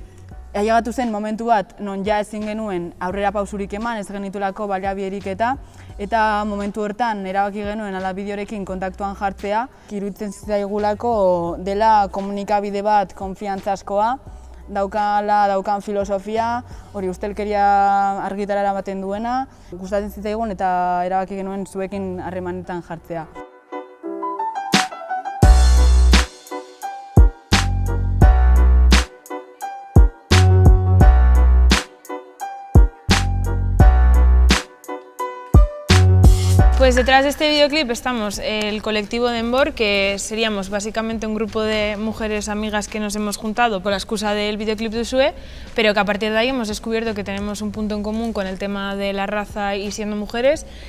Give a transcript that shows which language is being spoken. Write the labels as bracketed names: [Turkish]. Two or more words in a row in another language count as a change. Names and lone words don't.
[Basque] Ailegatu zen momentu bat non ja ezin genuen aurrera pausurik eman, ez genitulako baliabiderik eta momentu hortan erabaki genuen ala bideorekin kontaktuan jartzea, iruditzen zitzaigulako dela komunikabide bat konfiantzazkoa, daukan filosofia, hori ustelkeria argitara eramaten duena, gustatzen zitzaigun eta erabaki genuen zuekin harremanetan jartzea. [Spanish] Pues detrás de este videoclip estamos el colectivo de Enbor, que seríamos básicamente un grupo de mujeres amigas que nos hemos juntado por la excusa del videoclip de Usue, pero que a partir de ahí hemos descubierto que tenemos un punto en común con el tema de la raza y siendo mujeres,